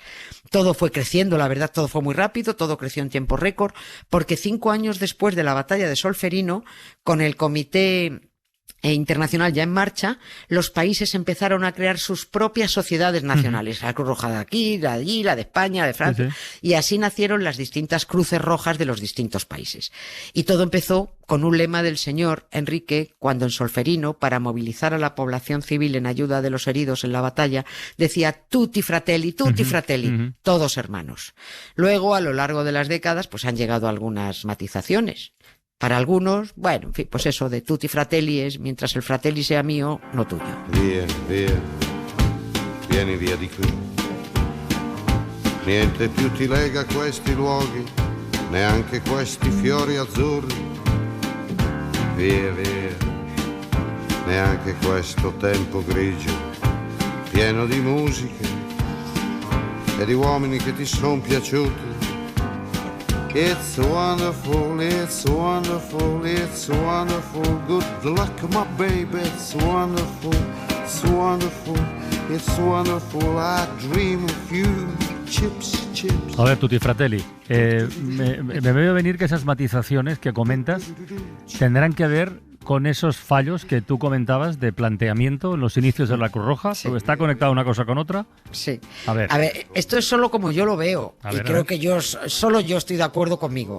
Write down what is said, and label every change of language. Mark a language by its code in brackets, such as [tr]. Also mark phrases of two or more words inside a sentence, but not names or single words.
[es] Todo fue creciendo, la verdad, todo fue muy rápido, todo creció en tiempo récord, porque 5 años después de la batalla de Solferino, con el Comité internacional ya en marcha, los países empezaron a crear sus propias sociedades nacionales. La Cruz Roja de aquí, la de allí, la de España, la de Francia, y así nacieron las distintas cruces rojas de los distintos países. Y todo empezó con un lema del señor Enrique, cuando en Solferino, para movilizar a la población civil en ayuda de los heridos en la batalla, decía [it] tutti fratelli, [es] todos hermanos. Luego, a lo largo de las décadas, pues han llegado algunas matizaciones. Para algunos, bueno, en fin, pues eso de [it] tutti fratelli [es] es mientras el fratelli sea mío, no tuyo. [it] Via, via, vieni via di qui. Niente più ti lega questi luoghi, neanche questi fiori azzurri. Via, via, neanche questo tempo grigio, pieno di musiche e di uomini che ti son piaciuti. [en] It's wonderful, it's wonderful, it's wonderful. Good luck, my baby, it's wonderful, it's wonderful, it's wonderful. I dream of you, chips, chips. [es] A ver, [it] Tutti Fratelli, [es] me veo venir que esas matizaciones que comentas tendrán que ver con esos fallos que tú comentabas de planteamiento en los inicios de la Cruz Roja. Sí. ¿Está conectada una cosa con otra? Sí. A ver, esto es solo como yo lo veo. Creo que solo yo estoy de acuerdo conmigo.